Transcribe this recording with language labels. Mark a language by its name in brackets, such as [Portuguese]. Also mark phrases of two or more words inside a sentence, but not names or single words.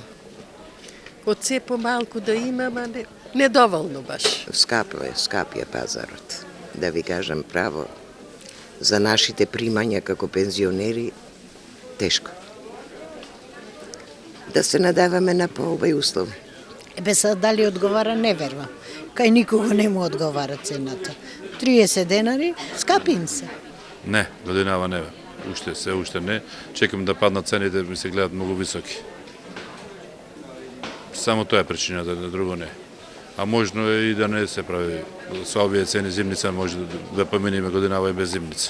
[Macedonian] Од се помалку да имам, а недоволно баш. Скап е пазарот. Да ви кажам право, за нашите примања како пензионери, тешко. Да се надаваме на поубави услови. [Serbian] Sad da li odgovara, ne vervam. [Macedonian] Kaj nikogo ne mu odgovara cenata. 30 денари, скапи им се. Не, годинава не. Уште не. Чекам да паднат цените, ми се гледат многу високи. Само тоа е причината, друго не. А можно е и да не се прави со овие цени зимница, може да поминиме годинава и без зимница.